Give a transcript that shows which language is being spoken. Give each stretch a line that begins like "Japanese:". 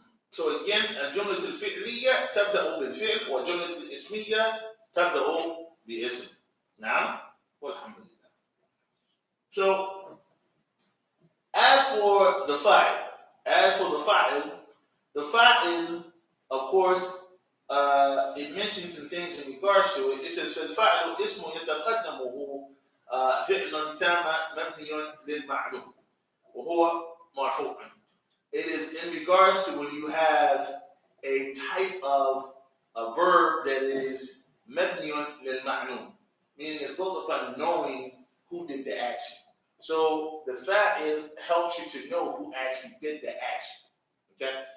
English: So again,
Arabic: الجملة الفعلية تبدأ بالفعل والجملة الاسمية تبدأ باسم. نعم والحمد لله.
English: So as for the fa'il, of course, it mentions some things in regards to it. It says
Arabic: فالفاعل اسم يتقدمه فعل تام مبني للمعلوم وهو مرفوع.
English: It is in regards to when you have a type of a verb that is mabniyun lil ma'lum, meaning it's built upon knowing who did the action. So the fa'il helps you to know who actually did the action. Okay?